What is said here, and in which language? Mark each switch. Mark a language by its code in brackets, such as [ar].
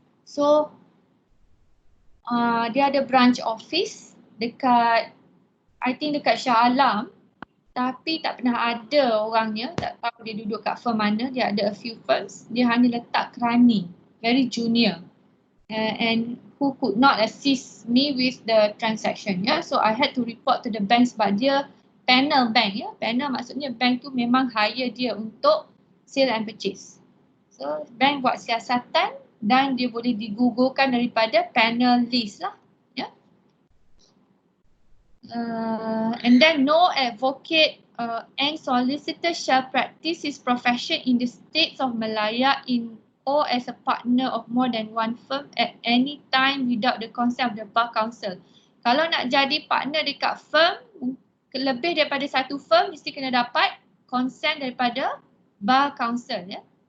[ms] So dia ada branch office dekat, [en] I think [ms] dekat Shah Alam, tapi tak pernah ada orangnya, tak tahu dia duduk kat firm mana. Dia ada [en] a few firms, [ms] dia hanya letak kerani, [en] very junior, and who could not assist me with the transaction ya. So I had to report to the bank [ms] sebab dia panel bank ya. Panel maksudnya bank tu memang hire dia untuk sale and purchase. So bank buat siasatan dan dia boleh digugurkan daripada panel list lah ya. [en] And then no advocate and solicitor shall practice his profession in the states of Malaya in or as a partner of more than one firm at any time without the consent of the Bar Council. [ms] Kalau nak jadi partner dekat firm, lebih daripada satu firm, mesti kena dapat consent daripada Bar Council ya.